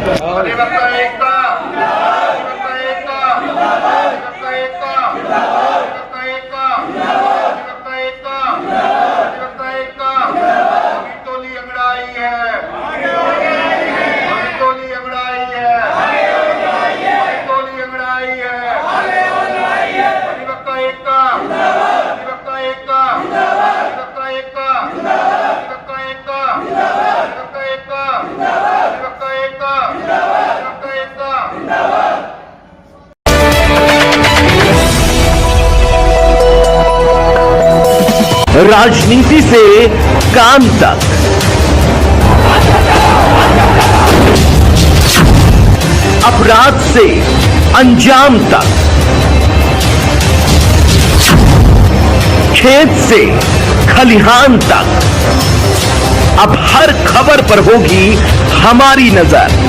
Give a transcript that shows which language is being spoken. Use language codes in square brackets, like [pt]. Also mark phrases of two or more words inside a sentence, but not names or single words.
[hi] अधिवक्ता एकता, अधिवक्ता एकता, अधिवक्ता एकता, अधिवक्ता एकता, अधिवक्ता एकता, अधिवक्ता एकता। अभी टोली अंगड़ाई है, अभी टोली अंगड़ाई है, अभी टोली अंगड़ाई है। अधिवक्ता एकता, अधिवक्ता एकता, अधिवक्ता एकता, अधिवक्ता एकता, अधिवक्ता एकता, अधिवक्ता एकता, अधिवक्ता एकता। राजनीति से काम तक, अपराध से अंजाम तक, खेत से खलिहान तक, अब हर खबर पर होगी हमारी नजर।